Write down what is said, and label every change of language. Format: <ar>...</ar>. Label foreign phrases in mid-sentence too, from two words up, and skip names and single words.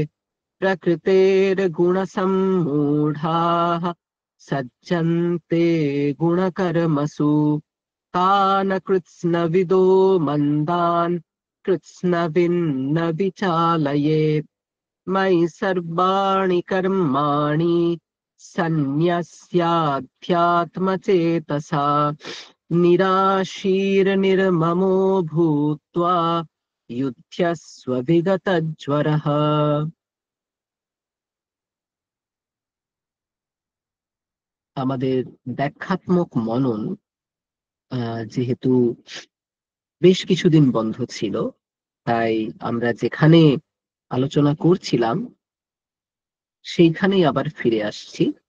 <sa>प्रकृतेर्गुणसम्मूढाः सज्जन्ते गुणकर्मसु तान् कृत्स्नविदो मन्दान् कृत्स्नविन्न विचालयेत् मयि सर्वाणि कर्माणि सन्न्यस्याध्यात्मचेतसा निराशीर्निर्ममो भूत्वा युध्यस्व विगतज्वरः।</sa> <bn>আমাদের ব্যাখ্যাত্মক মনন যেহেতু বেশ কিছুদিন বন্ধ ছিল, তাই আমরা যেখানে আলোচনা করছিলাম সেইখানেই আবার ফিরে আসছি।</bn>